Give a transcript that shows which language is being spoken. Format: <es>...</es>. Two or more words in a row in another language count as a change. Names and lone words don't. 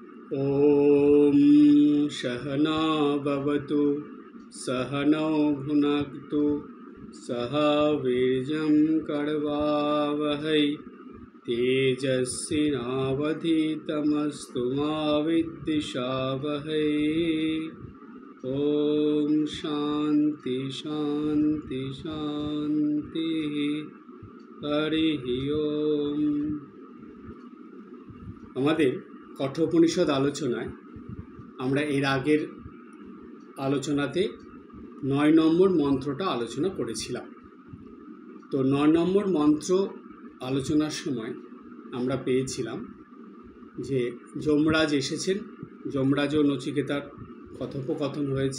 <sa>ॐ सहना भवतु सहनौ भुनक्तु सह वीर्यं करवावहै तेजस्विनावधीतमस्तु मा विद्विषावहै। ॐ शान्ति शान्ति शान्तिः। हरिः ओम।</sa> <bn>আমাদের কঠোপনিষদ আলোচনায় আমরা এর আগের আলোচনাতে 9 নম্বর মন্ত্রটা আলোচনা করেছিলাম। তো 9 নম্বর মন্ত্র আলোচনার সময় আমরা পেয়েছিলাম যে যমরাজ এসেছেন, যমরাজ ও নচিকেতার কথোপকথন হয়েছে।</bn>